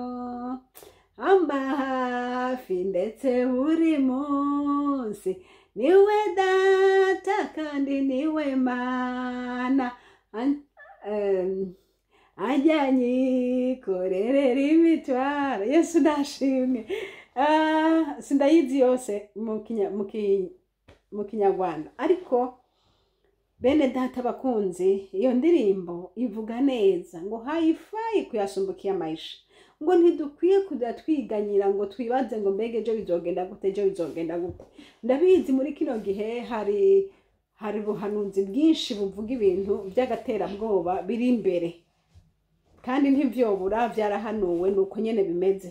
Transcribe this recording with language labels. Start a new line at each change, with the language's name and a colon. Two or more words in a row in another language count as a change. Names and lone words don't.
Kinyarwanda: Amba hafi ndetse buri munsi, niwe data kandi niwe Mana, ajya nyikorerera imitwaro.
Rundi: Yesu nashimwe. Sindayizi yose mu kinyarwanda, ariko bene data bakunzi, iyo ndirimbo ivuga neza ngo
Swahili: haifai kuyasumbukia maisha,
Rundi: ngo ntidukwiye kujya twiganyira ngo twibaze ngo mbege ejo bizogenda gute, ejo bizogenda gute. Ndabizi muri kino gihe hari ubuhanuzi bwinshi buvuga ibintu by'agaterabwoba biri imbere, kandi ntivyobura vyarahanuwe nuko nyene bimeze.